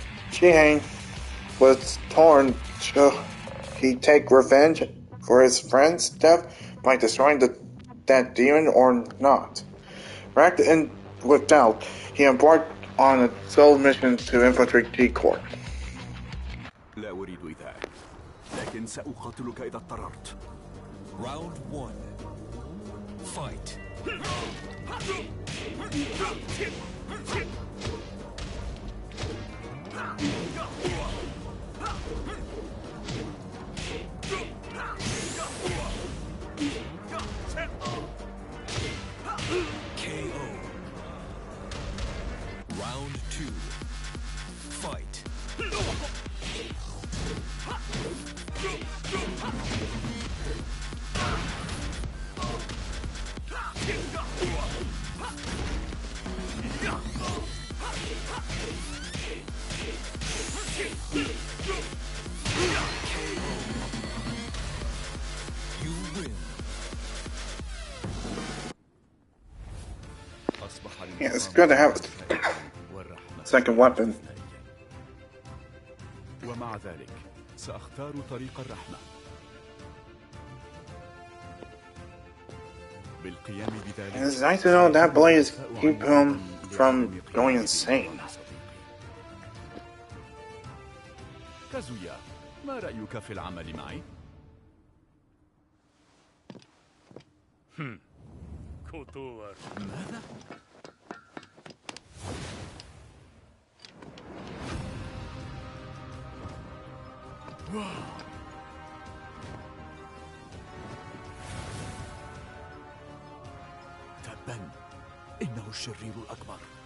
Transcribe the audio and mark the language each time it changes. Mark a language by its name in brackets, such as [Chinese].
[English] Shihane was torn. Should he take revenge for his friend's death by destroying that demon or not? Racked in with doubt, he embarked on a sole mission to infiltrate T-Corp. [Arabic] لا أريد إيذائك، لكن سأقاتلك إذا اضطررت. [English] Round 1. Fight. KO. Round 2. Fight. You win. Yeah, it's good to have a second weapon. [Arabic] ومع ذلك سأختار طريق الرحمة. بالقيام بذلك [English] And it's nice to know that blaze keep him from going insane. [Arabic] كازويا، ما رأيك في العمل معي؟ ماذا؟ تبا، إنه الشرير الأكبر.